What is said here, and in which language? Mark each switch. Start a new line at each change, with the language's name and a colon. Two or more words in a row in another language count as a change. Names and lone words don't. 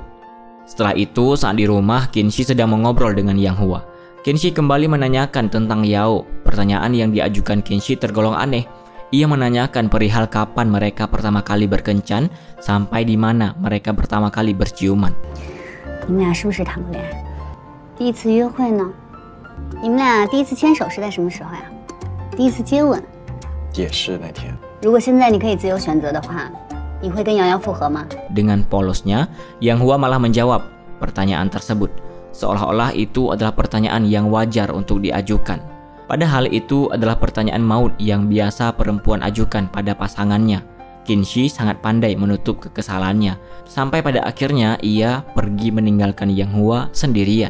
Indonesian: Setelah itu, saat di rumah, Qinshi sedang mengobrol dengan Yang Hua. Qinshi kembali menanyakan tentang Yao. Pertanyaan yang diajukan Qinshi tergolong aneh. Ia menanyakan perihal kapan mereka pertama kali berkencan sampai di mana mereka pertama kali berciuman.
Chinese: 你们俩是不是谈过恋爱？第一次约会呢？你们俩第一次牵手是在什么时候呀？第一次接吻？也是那天。如果现在你可以自由选择的话，你会跟瑶瑶复合吗？
Indonesian: Dengan polosnya, Yang Hua malah menjawab pertanyaan tersebut, seolah-olah itu adalah pertanyaan yang wajar untuk diajukan. Padahal itu adalah pertanyaan maut yang biasa perempuan ajukan pada pasangannya. Qinshi sangat pandai menutup kekesalannya, sampai pada akhirnya ia pergi meninggalkan Yang Hua sendirian.